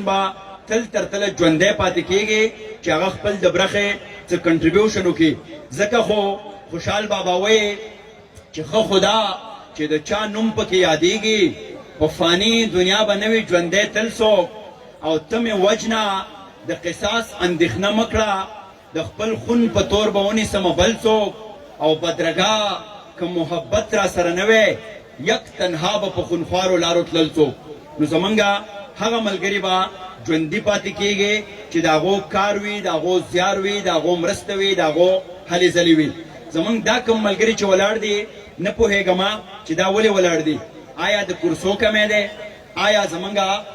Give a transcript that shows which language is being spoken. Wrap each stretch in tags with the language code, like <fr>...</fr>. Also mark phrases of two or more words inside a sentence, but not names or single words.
<ps>به تل تر تله ژوندی پاتې کیږي چې هغه خپل د برخې څه کنټریبیوشن وکړي ځکه خو خوشحال بابا وایي چې ښه خدا چې د چا نوم پکې یادېږي په فاني دنیا به نه وي ژوندی تل څوک او ته مې وجنه د قصاص اندېښنه مه کړه د خپل خون په تور به ونیسمه بل څوک او بدرګه که محبت را سره نه وی یک تنها به په خونخوارو لارو تلل څوک نو زمونږه هغه ملګري به ژوندي پاتې کیږي چې د هغو کار وي د هغو زیار وي د هغو مرسته وي د هغو هلې ځلې وي زمونږ دا کوم ملګري چې ولاړ دي نه پوهېږم چې دا ولې ولاړ دي آیا د کورسو کمی دی آیا زمونږه</ps>